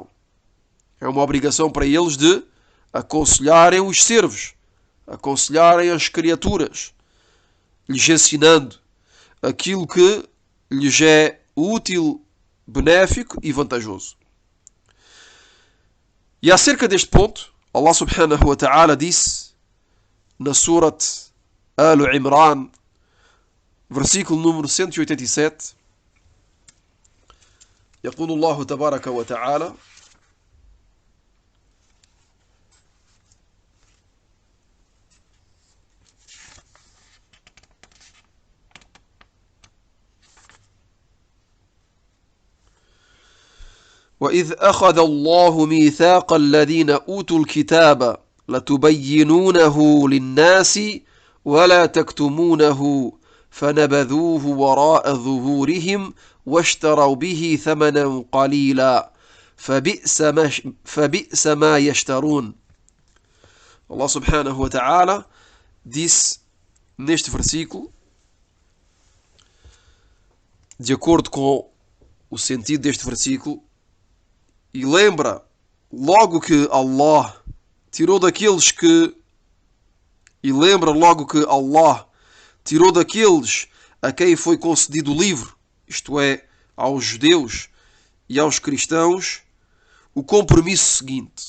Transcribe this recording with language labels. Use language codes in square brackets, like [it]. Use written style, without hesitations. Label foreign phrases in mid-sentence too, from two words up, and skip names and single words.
[pt] É uma obrigação para eles de aconselharem os servos, aconselharem as criaturas, lhes ensinando aquilo que lhes é útil, benéfico e vantajoso. E acerca deste ponto, Allah [ar] سبحانه وتعالى [pt] disse na Surat Al-Imran, versículo número 187, [ar] يقول الله تبارك وتعالى: وإذ أخذ الله ميثاق الذين أوتوا الكتاب لتبينونه للناس ولا تكتمونه فنبذوه وراء ظهورهم واشتروا به ثمنا قليلا فبئس ما يشترون. [pt] Allah [ar] سبحانه وتعالى [pt] disse neste versículo, de acordo com o sentido deste versículo, e lembra logo que Allah tirou daqueles que a quem foi concedido o livro, isto é, aos judeus e aos cristãos, o compromisso seguinte.